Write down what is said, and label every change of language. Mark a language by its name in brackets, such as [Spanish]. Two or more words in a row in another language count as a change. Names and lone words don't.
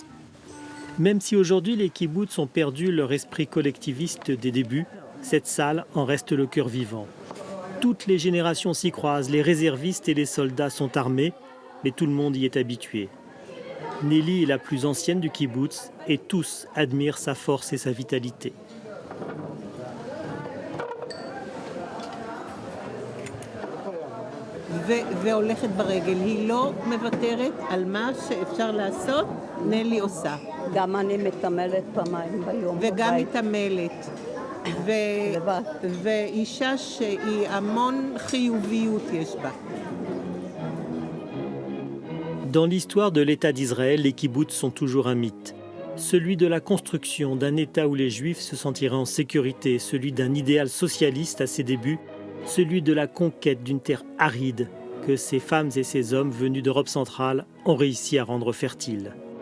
[French] Même si aujourd'hui les kibbutz ont perdu leur esprit collectiviste des débuts, cette salle en reste le cœur vivant. Toutes les générations s'y croisent, les réservistes et les soldats sont armés, mais tout le monde y est habitué. Nelly est la plus ancienne du kibbutz et tous admirent sa force et sa vitalité. [Hebrew] והולכת ברגל. היא לא מוותרת על מה שאפשר לעשות, נלי עושה. גם אני מתעמלת פעמיים ביום. וגם מתעמלת. ואישה שהיא המון חיוביות יש בה. [French] Dans l'histoire de l'État d'Israël, les kibbutz sont toujours un mythe. Celui de la construction d'un État où les Juifs se sentiraient en sécurité, celui d'un idéal socialiste à ses débuts, celui de la conquête d'une terre aride que ces femmes et ces hommes venus d'Europe centrale ont réussi à rendre fertile.